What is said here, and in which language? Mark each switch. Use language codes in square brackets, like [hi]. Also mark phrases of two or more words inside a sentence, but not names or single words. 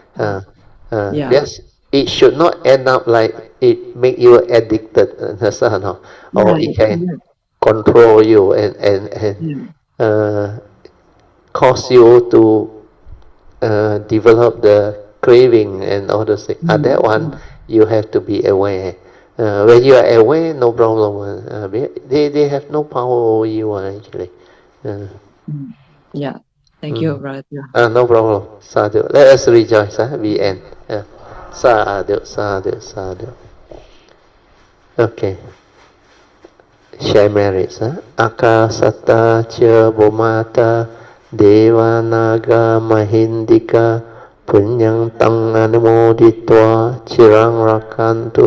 [en] Yes, it should not end up like it make you addicted, or it can control you and cause you to develop the craving and all those things. That one you have to be aware. When you are aware, no problem. They have no power over you actually. Yeah. Thank you, brother. No problem. Sadhu. Let us rejoice. We end. [pi] Sadhu, sadhu, sadhu. Okay. [en] Share merits. [pi] Akasata cha Bhumata Deva Naga Mahindika Punyang Tang Anumoditwa Chirang Rakantu